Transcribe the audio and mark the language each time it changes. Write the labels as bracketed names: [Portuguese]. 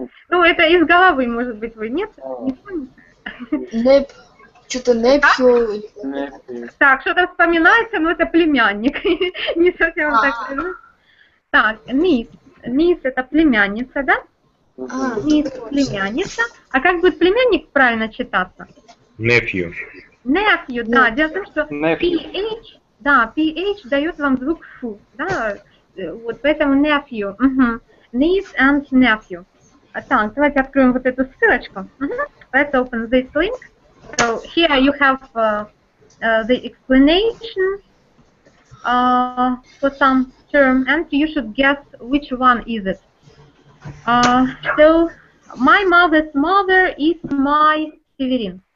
[Russian] Ну, это из головы, может быть, вы нет? Не помните? Что-то непью. Так, что-то вспоминается, но это племянник. Не совсем так. Так, niece. Niece это племянница, да? Niece племянница. А как будет племянник правильно читаться? [English] Nephew. [Russian] Nephew, да. Дело в том, что PH, да, PH дает вам звук фу, да. Вот поэтому nephew. [English] Niece and nephew. [Russian] Так, давайте откроем вот эту ссылочку. [English] Let's open this link. So here you have the explanation for some term, and you should guess which one is it. So my mother's mother is my Severin.